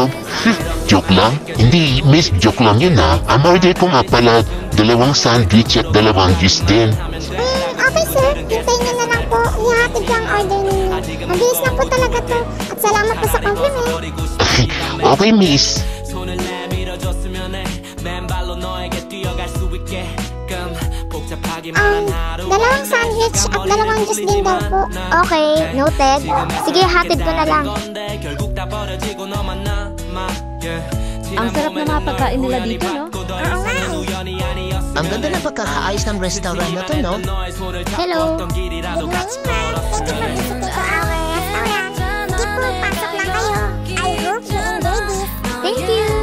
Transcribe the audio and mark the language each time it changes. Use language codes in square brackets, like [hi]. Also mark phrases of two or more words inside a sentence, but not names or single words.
[tl] Joke lang. Hindi, miss, joke lang yun Ang order ko nga pala, 2 sandwich at 2 juice din. Okay sir, hintayin niyo na lang po. Ihahatid ko ang order ninyo. Mabilis lang po talaga to. At salamat po sa compliment. Okay, miss. [ko] 손을 내밀어줬으면 해 맨발로 너에게 뛰어갈 수 있게끔 복잡하게 [tl] Dalawang sandwich at dalawang juice din daw po. Okay, noted. Sige, hatid ko na lang. Ang sarap na mga pagkain nila dito, no? Oo nga eh. Ang ganda ng pagkakaayos ng restaurant na to, no? Hello. [en] Good morning, ma'am. Thank you for visiting to our restaurant. [tl] Sige po, pasok lang kayo. [en] I hope you enjoy this. Thank you.